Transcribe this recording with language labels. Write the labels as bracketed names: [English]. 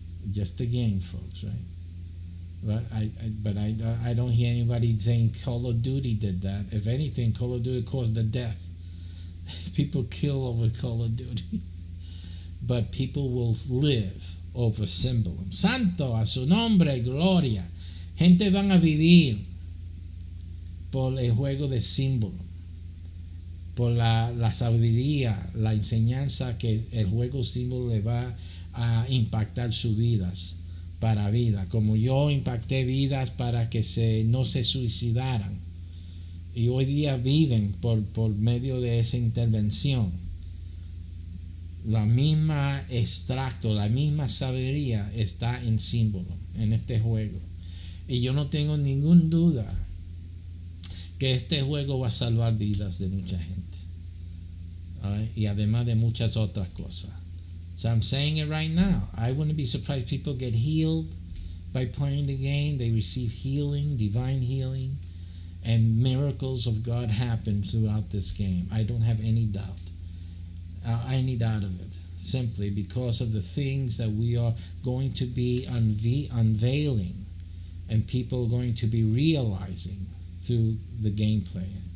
[English] Just a game, folks, right? But I don't hear anybody saying Call of Duty did that. If anything, Call of Duty caused the death. People kill over Call of Duty. But people will live over SYMBOLUM. [Spanish] Santo a su nombre, gloria. Gente van a vivir por el juego de SYMBOLUM, por la sabiduría, la enseñanza que el juego SYMBOLUM le va a impactar sus vidas para vida, como yo impacté vidas para que no se suicidaran, y hoy día viven por medio de esa intervención. La misma extracto, la misma sabiduría está en SYMBOLUM, en este juego, y yo no tengo ninguna duda que este juego va a salvar vidas de mucha gente, right? Y además de muchas otras cosas. [English] So I'm saying it right now. I wouldn't be surprised people get healed by playing the game. They receive healing, divine healing, and miracles of God happen throughout this game. I don't have any doubt. Any doubt of it. Simply because of the things that we are going to be unveiling and people are going to be realizing through the gameplay.